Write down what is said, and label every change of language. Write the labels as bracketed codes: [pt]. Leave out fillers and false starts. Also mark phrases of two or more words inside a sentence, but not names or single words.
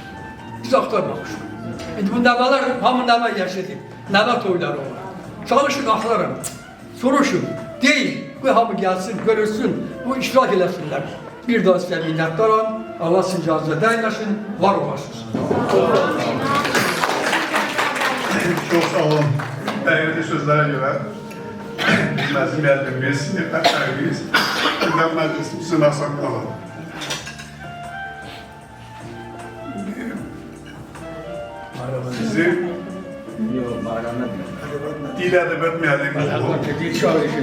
[az] İndi bu nəvələr, hamı nəvə yaşadır. Nəvə toyları olur. Çalışın, axtarın, soruşun, deyin. Bu hamı gəlsin, görürsün, bu iştirak eləsinlər. Bir daha sizə minnətdaram. Allah sizin canınıza dəyməsin, var olasınız. Çok sağ olun. [tr] Değerli sözlere göre bizim müellimimiz, rehberimiz, gündem meclisimizin asakları. Sizi dil edebiyat müellimiz olun.